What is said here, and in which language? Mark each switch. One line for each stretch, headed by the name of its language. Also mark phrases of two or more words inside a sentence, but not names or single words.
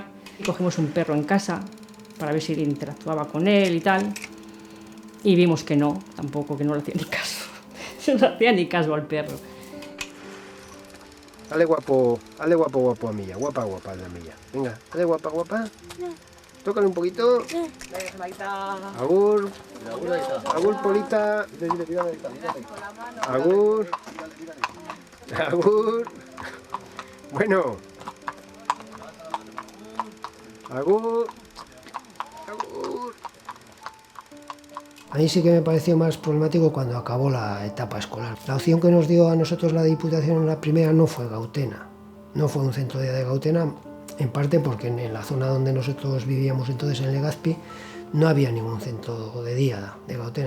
Spanish: Cogimos un perro en casa para ver si interactuaba con él y tal. Y vimos que no, tampoco, que no le hacía ni caso. No le hacía ni caso al perro. Hazle guapo a Milla, guapa a la Milla. Venga, hazle guapa. Tócale un poquito.
Basque: Agur. Agur, Polita. Agur. Bueno. Agur.
Spanish: A mí sí que me pareció más problemático cuando acabó la etapa escolar. La opción que nos dio a nosotros la Diputación en la primera no fue Gautena. No fue un centro de día de Gautena, en parte porque en la zona donde nosotros vivíamos entonces, en Legazpi, no había ningún centro de día de Gautena.